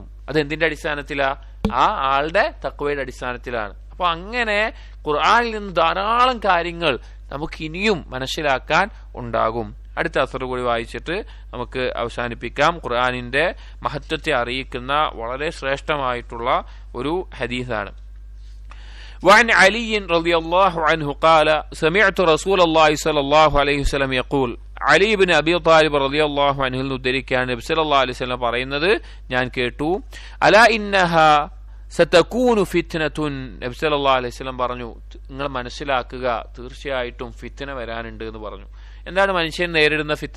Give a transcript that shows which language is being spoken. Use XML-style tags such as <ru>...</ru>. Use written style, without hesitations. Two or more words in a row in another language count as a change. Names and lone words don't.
<ml>അത് എന്തിന്റെ അടിസ്ഥാനത്തിലാ? ആ ആളുടെ തഖ്വയുടെ അടിസ്ഥാനത്തിലാണ്. അപ്പൊ അങ്ങനെ ഖുർആനിൽ നിന്ന് ധാരാളം കാര്യങ്ങൾ നമുക്ക് ഇനിയും മനസ്സിലാക്കാൻ ഉണ്ടാകും. അടുത്ത അസർ കൂടി വായിച്ചിട്ട് നമുക്ക് അവസാനിപ്പിക്കാം. ഖുർആനിന്റെ മഹത്വത്തെ അറിയിക്കുന്ന വളരെ ശ്രേഷ്ഠമായിട്ടുള്ള ഒരു ഹദീസാണ്.</ml> <ar>وعن علي رضي الله عنه قال سمعت رسول الله صلى الله عليه وسلم يقول,</ar> <ml>അലി ഇബ്നു അബി ത്വാലിബ്</ml> <ar>رضي الله عنه</ar> <ml>ഉദ്ധരിക്കുകയാണ്, നബി</ml> <ar>صلى الله عليه وسلم</ar> <ml>പറയുന്നത് ഞാൻ കേട്ടു,</ml> <ar>ألا إنها ستكون فتنة,</ar> <ml>നബി</ml> <ar>صلى الله عليه وسلم</ar> <ml>പറഞ്ഞു, നിങ്ങൾ മനസ്സിലാക്കുക, തീർച്ചയായിട്ടും ഫിത്ന വരാനുണ്ട് എന്ന് പറഞ്ഞു. എന്താണ് മനുഷ്യൻ നേരിടുന്ന ഫിത്ന?</ml>